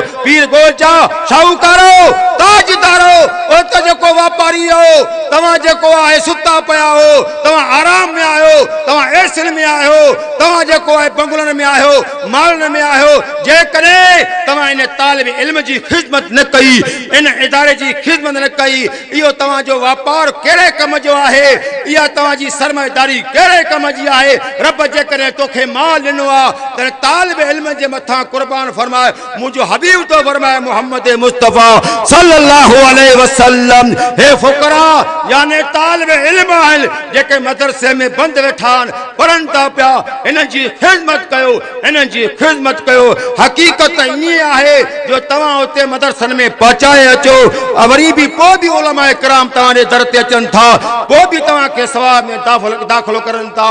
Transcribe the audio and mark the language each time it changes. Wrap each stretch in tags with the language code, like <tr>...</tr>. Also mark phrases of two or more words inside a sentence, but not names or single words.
<sd>पीर ॻोठ जा शाहूकारो ताजदारो, ओ त जेको वापारी हो, तव्हां जेको आहे सुता पिया हो, तव्हां आराम में आयो, तव्हां एसिन में आयो, तव्हां जेको आहे बंगलनि में आयो, मालनि में आयो, जेकॾहिं तव्हां इन तालिब इल्म जी ख़िदमत न कई, इन इदारे जी ख़िदमत न कई, इहो तव्हांजो वापार कहिड़े कम जो आहे, इहा तव्हांजी सरमाएदारी कहिड़े कम जी आहे? रब जेकॾहिं तोखे माल ॾिनो आहे त तालिब इल्म जे मथां क़ुर्बान फरमाए। मुंहिंजो हबीब तो फरमाए मुहम्मद मुस्तफ़ा</sd> <ar>صلى الله عليه وسلم,</ar> <sd>हे फुकरा यानी तालिब इल्म आहिनि जेके मदरसे में बंदि वेठा आहिनि, पढ़नि था पिया, इन्हनि जी ख़िदमत कयो, इन्हनि जी ख़िदमत कयो। हक़ीक़त ईअं आहे जो तव्हां उते मदरसनि में पहुचाए अचो, वरी बि पोइ बि उलमा किराम तव्हांजे दर ते अचनि था, पोइ बि तव्हांखे सवाब में दाख़िलो करनि था।</sd>